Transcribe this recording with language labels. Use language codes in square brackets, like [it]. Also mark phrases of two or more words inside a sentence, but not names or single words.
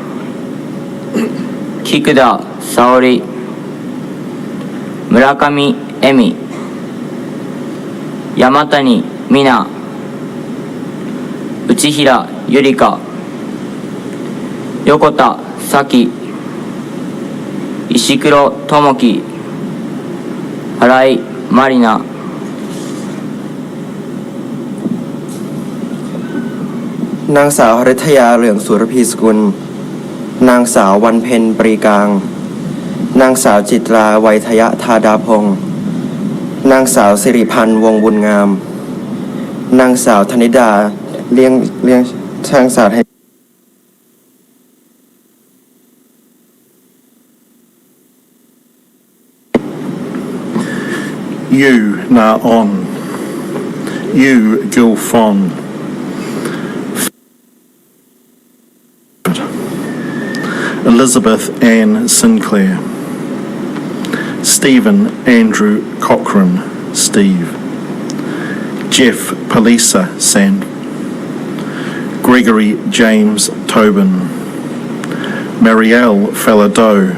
[ja] 菊田沙織、村上恵美、山谷美奈、内平ゆりか、横田咲、石黒智樹、新井まりな、 [th] นางสาวฤทยาเหลืองสุรพีสกุลนางสาววันเพ็ญปรีกลางนางสาวจิตราไวยทยธาดาพงศ์นางสาวสิริพันธ์วงบุญงามนางสาวธนิดาเลี้ยงช่างสาวให้ [en] Yu Na On, Yu Gilfon, Elizabeth Ann Sinclair, Stephen Andrew Cochrane, Steve, Jeff Palisa Sand, Gregory James Tobin, Marielle Falado,